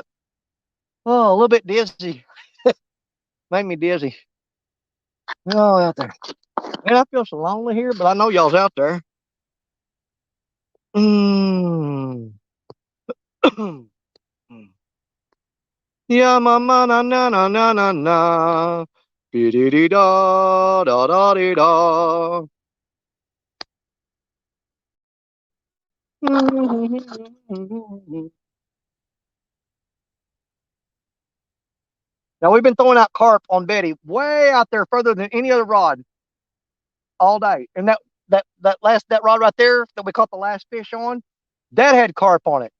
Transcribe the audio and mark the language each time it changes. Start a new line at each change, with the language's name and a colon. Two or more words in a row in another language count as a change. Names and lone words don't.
English: Oh, a little bit dizzy. Made me dizzy. Oh, out there. Man, I feel so lonely here, but I know y'all's out there. Yeah, mama, na na na na na na. Be dee dee da da da dee da. Now we've been throwing out carp on Betty way out there further than any other rod all day. And that rod right there that we caught the last fish on, that had carp on it.